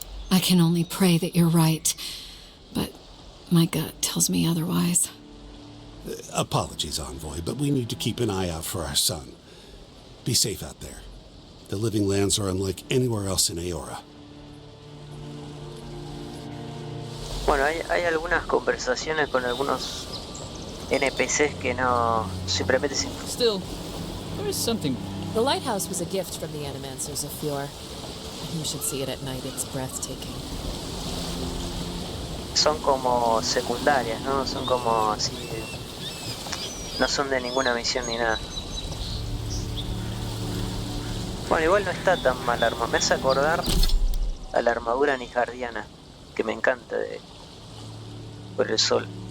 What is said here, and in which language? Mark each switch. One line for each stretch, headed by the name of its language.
English: I can only pray that you're right, but my gut tells me otherwise. Apologies, Envoy, but we need to keep an eye out for our son. Be safe out there. The Living Lands are unlike anywhere else in Aora.
Spanish: Bueno, hay algunas conversaciones con algunos NPCs que no... simplemente sin...
English: Still, there is something... The lighthouse was a gift from the Animancers of Fjord. You should see it at night, it's breathtaking.
Spanish: Son como secundarias, ¿no? Son como así... No son de ninguna misión ni nada. Bueno, igual no está tan mal armado. Me hace acordar a la armadura nijardiana, que me encanta por el sol.